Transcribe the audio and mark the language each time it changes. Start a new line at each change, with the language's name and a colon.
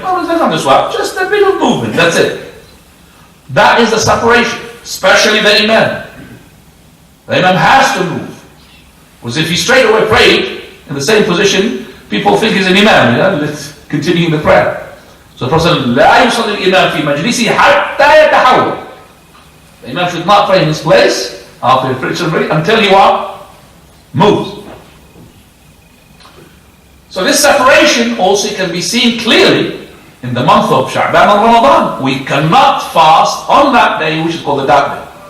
English: No, it's not a swap, just a bit of movement, that's it. That is the separation, especially the Imam. The Imam has to move. Because if he straight away prayed in the same position, people think he's an Imam, let's continue the prayer. So the Prophet said,
Arabic: لا يصلي الإمام في مجلسه حتى يتحول.
English: The Imam should not pray in his place after he preached until he what? Moves. So this separation also can be seen clearly in the month of Sha'baan and Ramadan. We cannot fast on that day, which is called the dark day.